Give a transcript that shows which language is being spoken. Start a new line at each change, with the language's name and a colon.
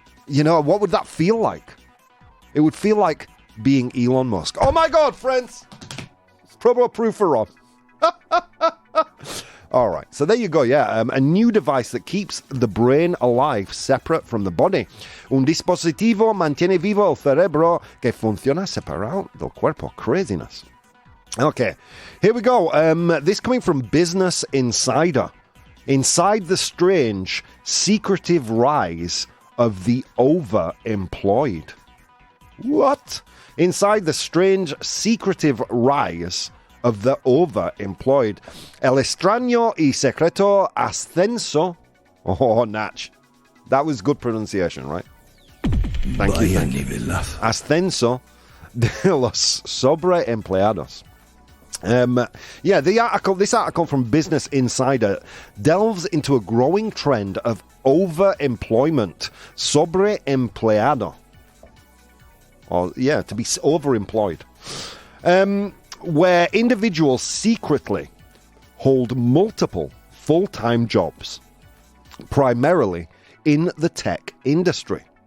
English: You know, what would that feel like? It would feel like being Elon Musk. Oh my God, friends! It's ProBoh proof for Rob. All right, so there you go, yeah. A new device that keeps the brain alive separate from the body.
Spanish: Un dispositivo mantiene vivo el cerebro que funciona separado del cuerpo.
English: Craziness. Okay, here we go. This coming from Business Insider. Inside the strange, secretive rise of the overemployed. What? Inside the strange, secretive rise of the overemployed.
Spanish: El extraño y secreto ascenso.
English: Oh, Natch. That was good pronunciation, right? Thank you.
Spanish: Ascenso de los sobreempleados.
English: This article from Business Insider delves into a growing trend of overemployment. Sobreempleado. To be overemployed. Where individuals secretly hold multiple full-time jobs, primarily in the tech industry.